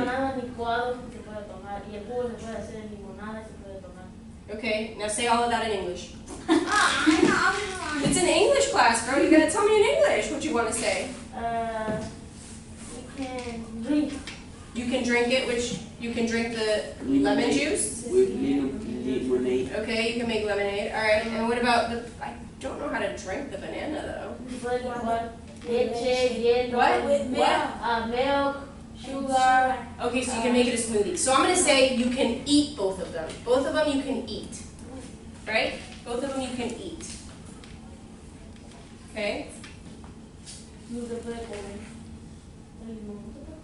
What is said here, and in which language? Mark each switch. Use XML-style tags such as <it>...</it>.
<es>banana licuado, se puede tomar. Y el jugo se puede hacer en limonada, se puede tomar.</es> <en>Okay, now say all of that in English. Ah, It's an English class, bro. You gotta tell me in English what you want to say. you can drink. You can drink it, which you can drink the lemon juice. With lemonade. Okay, you can make lemonade. All right, and what about the? I don't know how to drink the banana though.</en> <es>Se puede licuar leche, hielo.</es> <en>What? With milk. Milk, sugar. Okay, so you can make it a smoothie. So I'm gonna say you can eat both of them. Both of them you can eat, right? Both of them you can eat. Okay.</en> <es>No se puede comer. El limón.</es>